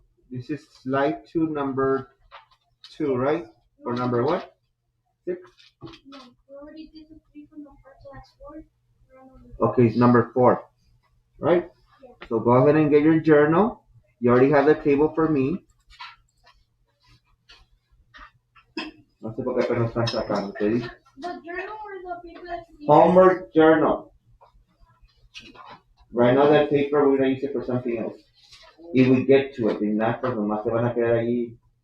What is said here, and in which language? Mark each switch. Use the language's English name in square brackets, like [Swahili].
[English] This is slide 2, number 2, right? Or number what? 6? No, we already did the 3 from the first last 4. Okay, it's number 4, right? Yeah. So go ahead and get your journal. You already have the table for me. [Spanish] No sé por qué apenas están sacando, te dije. [English] The journal or the paper that's in the Homework journal. Right now that paper we're gonna use it for something else. If we get to it, if not, [Spanish] pues nomás se van a quedar ahí.